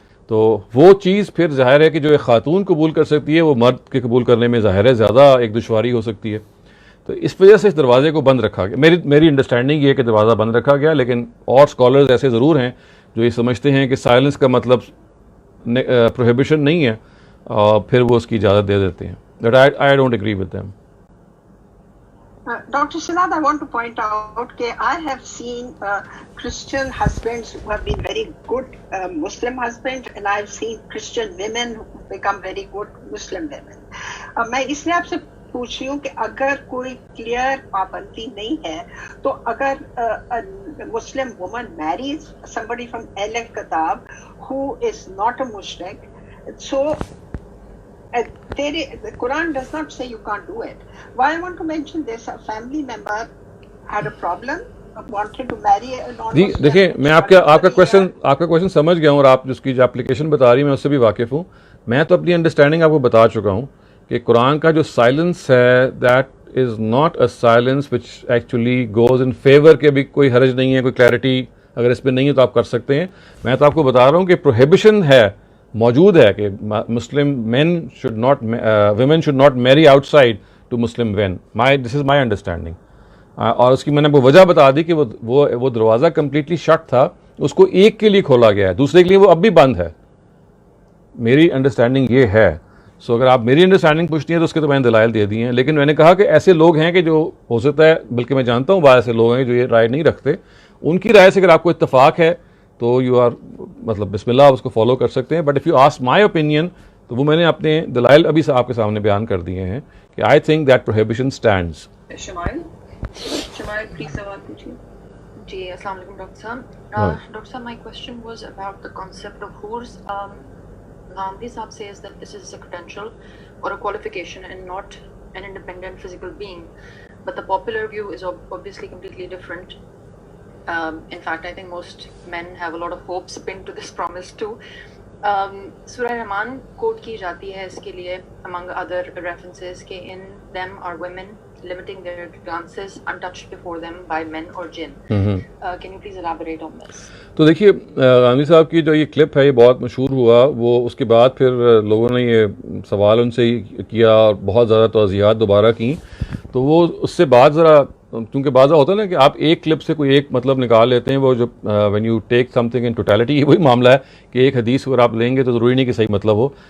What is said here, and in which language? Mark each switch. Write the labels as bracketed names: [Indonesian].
[Urdu] تو وہ چیز پھر ظاہر ہے کہ جو ایک خاتون قبول کر سکتی ہے وہ مرد کے قبول کرنے میں ظاہر ہے زیادہ ایک دشواری ہو سکتی ہے. تو اس وجہ سے اس دروازے کو بند رکھا گیا. میری انڈرسٹینڈنگ یہ ہے کہ دروازہ بند رکھا گیا, لیکن اور اسکالرز ایسے ضرور ہیں جو یہ سمجھتے ہیں کہ سائلنس کا مطلب پروہیبیشن نہیں ہے, اور پھر وہ اس کی اجازت دے دیتے ہیں. [English] But I don't agree with them. Dr. Shahzad, I want to point out that I have seen Christian husbands who have been very good Muslim husbands, and I've seen Christian women who become very good Muslim women. [Urdu] میں اس لیے آپ سے پوچھ رہی ہوں کہ اگر کوئی کلیئر پابندی نہیں ہے تو اگر مسلم [English] woman marries somebody from Ahl Kitab who is not a mushrik, so the Quran does not say you can't do it. Why I want to mention this, a family member had a problem, wanted to marry a non-Muslim. [Urdu] جی دیکھیں, میں آپ کا question سمجھ گیا ہوں, اور آپ جس کی جو اپلیکیشن بتا رہی ہیں میں اس سے بھی واقف ہوں. میں تو اپنی انڈرسٹینڈنگ آپ کو بتا چکا ہوں کہ قرآن کا جو سائلنس ہے [English] that is not a silence which actually goes in favour [Urdu] کے بھی کوئی حرج نہیں ہے, کوئی کلیئرٹی اگر اس پہ نہیں ہے تو آپ کر سکتے ہیں. میں تو آپ کو بتا رہا ہوں کہ پروہیبیشن ہے, موجود ہے کہ [English] Muslim men should not women should not marry outside to Muslim when. This is my understanding. [Urdu] اور اس کی میں نے وہ وجہ بتا دی کہ وہ دروازہ کمپلیٹلی شٹ تھا, اس کو ایک کے لیے کھولا گیا ہے, دوسرے کے لیے وہ اب بھی بند ہے. میری انڈرسٹینڈنگ یہ ہے. سو اگر آپ میری انڈرسٹینڈنگ پوچھتی ہیں تو اس کے تو میں نے دلائل دے دی ہیں, لیکن میں نے کہا کہ ایسے لوگ ہیں کہ جو ہو سکتا ہے, بلکہ میں جانتا ہوں بعض ایسے لوگ ہیں جو یہ رائے نہیں رکھتے, ان کی رائے سے اگر آپ کو اتفاق ہے تو یو آر مطلب بسم اللہ اس کو فالو کر سکتے ہیں. [English] but if you ask my opinion [Urdu] تو وہ میں نے اپنے دلائل ابھی سے آپ کے سامنے بیان کر دیے ہیں کہ [English] I think that prohibition stands. [Urdu] Shumail please سوال پوچھیے. جی السلام علیکم ڈاکٹر صاحب. [English] Doctor صاحب, my question was about the concept of hurs. Gandhi Sahab says that this is a credential or a qualification and not an independent physical being. But the popular view is obviously completely different. In fact, I think most men have a lot of hopes pinned to this promise too. Surah Rahman quote [Urdu] کی جاتی ہے اس کے لیے [English] among other references کہ in them are women limiting their glances untouched before them by men or jinn. Can you please elaborate on this? [Urdu] تو دیکھیے گاندھی صاحب کی جو یہ کلپ ہے یہ بہت مشہور ہوا, وہ اس کے بعد پھر لوگوں نے یہ سوال ان سے کیا اور بہت زیادہ توضیحات دوبارہ کی. تو وہ اس سے بعد ذرا, کیونکہ بعض ہوتا ہے نا کہ آپ ایک کلپ سے کوئی ایک مطلب نکال لیتے ہیں, وہ جو [English] when you take something in totality, [Urdu] یہ وہی معاملہ ہے کہ ایک حدیث اگر آپ لیں گے تو ضروری نہیں کہ صحیح مطلب ہو.